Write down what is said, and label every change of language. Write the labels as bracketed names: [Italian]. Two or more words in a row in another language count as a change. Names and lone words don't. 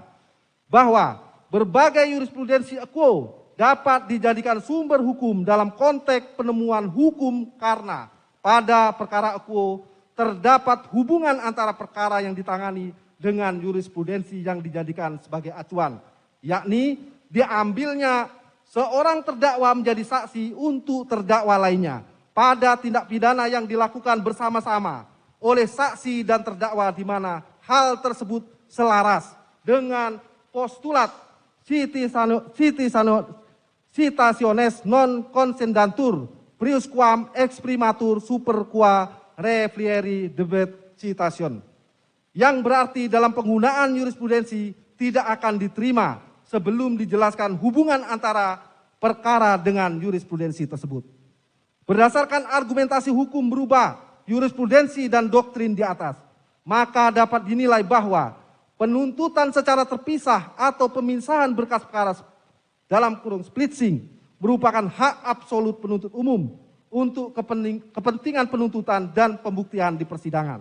[Indonesian] Bahwa berbagai jurisprudensi quo dapat dijadikan sumber hukum dalam konteks penemuan hukum karena pada perkara quo terdapat hubungan antara perkara yang ditangani dengan jurisprudensi yang dijadikan sebagai acuan, yakni diambilnya seorang terdakwa menjadi saksi untuk terdakwa lainnya pada tindak pidana yang dilakukan bersama-sama oleh saksi dan terdakwa di mana hal tersebut selaras dengan postulat [Latin] citationes non consendantur prius quam exprimatur super qua reflieri debet citation. [Indonesian] Yang berarti dalam penggunaan jurisprudensi tidak akan diterima sebelum dijelaskan hubungan antara perkara dengan jurisprudensi tersebut. Berdasarkan argumentasi hukum berubah jurisprudensi dan doktrin di atas, maka dapat dinilai bahwa penuntutan secara terpisah atau pemisahan berkas perkara dalam kurung splitsing merupakan hak absolut penuntut umum untuk kepentingan penuntutan dan pembuktian di persidangan.